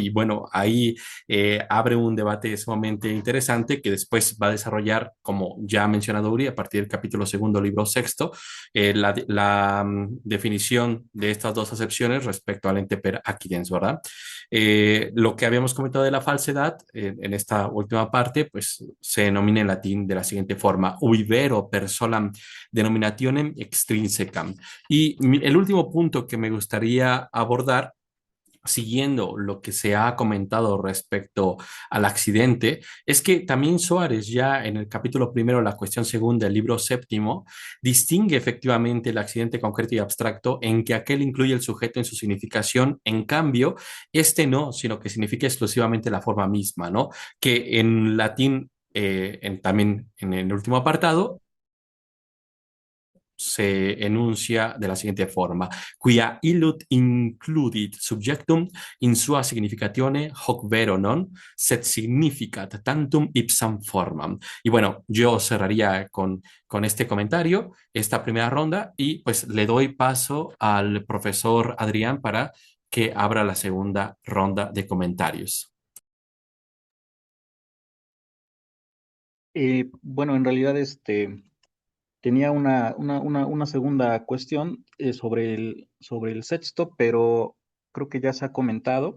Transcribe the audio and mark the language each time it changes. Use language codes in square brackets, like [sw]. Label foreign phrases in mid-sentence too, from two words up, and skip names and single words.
[es] Y bueno, ahí abre un debate sumamente interesante que después va a desarrollar, como ya ha mencionado Uri, a partir del capítulo segundo, libro sexto, definición de estas dos acepciones respecto al ente [la] per accidens, [es] ¿verdad? Lo que habíamos comentado de la falsedad en esta última parte, pues se denomina en latín de la siguiente forma: [la] uivero per solam denominationem extrinsecam. [es] Y el último punto que me gustaría abordar, siguiendo lo que se ha comentado respecto al accidente, es que también Suárez ya en el capítulo primero, la cuestión segunda del libro séptimo, distingue efectivamente el accidente concreto y abstracto en que aquel incluye el sujeto en su significación, en cambio, este no, sino que significa exclusivamente la forma misma, ¿no? Que en latín, también en el último apartado, se enuncia de la siguiente forma: [la] quia illud includit subjectum in sua significatione hoc vero non, sed significat tantum ipsam formam. [es] Y bueno, yo cerraría con este comentario, esta primera ronda, y pues le doy paso al profesor Adrián para que abra la segunda ronda de comentarios. Bueno, en realidad tenía una segunda cuestión sobre el sexto, pero creo que ya se ha comentado.